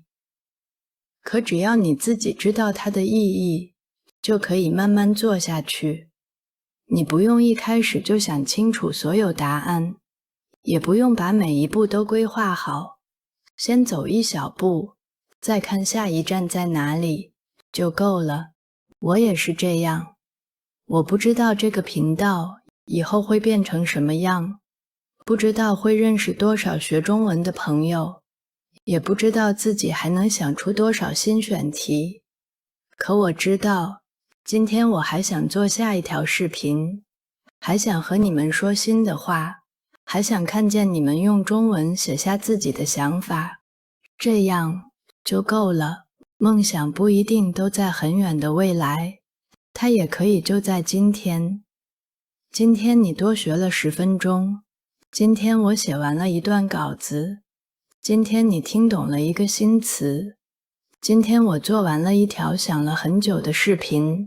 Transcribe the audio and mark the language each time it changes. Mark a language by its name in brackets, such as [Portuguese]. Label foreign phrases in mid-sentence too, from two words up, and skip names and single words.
[Chinese] 可只要你自己知道它的意義，就可以慢慢做下去。你不用一開始就想清楚所有答案，也不用把每一步都規劃好，先走一小步，再看下一站在哪裡，就夠了。我也是這樣。我不知道這個頻道以後會變成什麼樣，不知道會認識多少學中文的朋友，也不知道自己還能想出多少新選題。可我知道，今天我還想做下一條視頻，還想和你們說新的話，還想看見你們用中文寫下自己的想法，這樣就夠了。夢想不一定都在很遠的未來，它也可以就在今天。今天你多學了10分鐘，今天我寫完了一段稿子，今天你聽懂了一個新詞，今天我做完了一條想了很久的視頻。